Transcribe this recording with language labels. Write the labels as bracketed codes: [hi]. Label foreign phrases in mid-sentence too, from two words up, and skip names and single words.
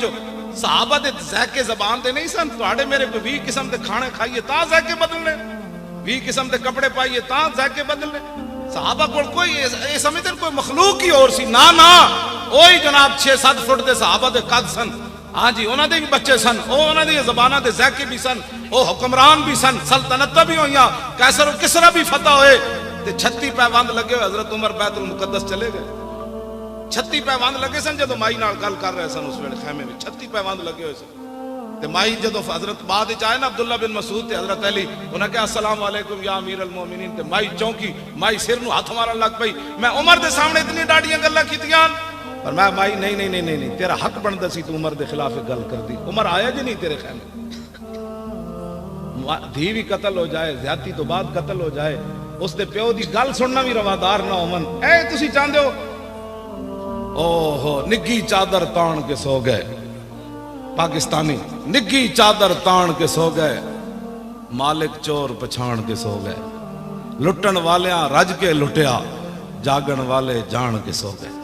[pa] صحابہ دے ذائقے زبان دے نہیں سن. تواڈے میرے کو 20 قسم دے کھانے کھائیے تا ذائقے بدلنے 20 قسم دے کپڑے پائیے تا ذائقے بدلنے. صحابہ کو کوئی یہ سمجھتے کوئی مخلوق ہی اور سی نا نا. وہی جناب 6-7 فٹ دے صحابہ دے قد سن. ہاں جی انہاں دے بھی بچے سن. انہاں دی زباناں دے ذائقے بھی سن. او حکمران بھی سن. سلطنتاں بھی ہوئیاں. قیصر و کسریٰ بھی فتح ہوئے تے 36 پیوند لگے ہوئے. [ur] حضرت عمر بیت المقدس چلے گئے. [pa] 36 پیوند لگے سن جدو مائی نال گل کر رہے سن اس ویلے خیمے میں 36 پیوند لگے ہوئے سن. تے مائی جدو حضرت بعد وچ آئے نا عبداللہ بن مسعود تے حضرت علی انہاں کہا [ar] السلام علیکم یا امیر المومنین. [pa] تے مائی چونکی مائی سر نو ہاتھ مارن لگ پئی. میں عمر دے سامنے اتنی ڈاڈیاں گلاں کیتیاں پر میں مائی نہیں نہیں نہیں نہیں تیرا حق بندا سی تو عمر دے خلاف گل کر دی. عمر آیا جی نہیں تیرے خیمے. دھی بھی قتل ہو جائے زیادتی تو بعد قتل ہو جائے اس دے پیو دی گل سننا بھی روادار نہ ہون. اے تسی چاہندے ہو اوہو نگی چادر تان کے سو گئے. پاکستانی نگی چادر تان کے سو گئے. مالک چور پچھان کے سو گئے. لٹن والیاں رج کے لٹیا جاگن والے جان کے سو گئے.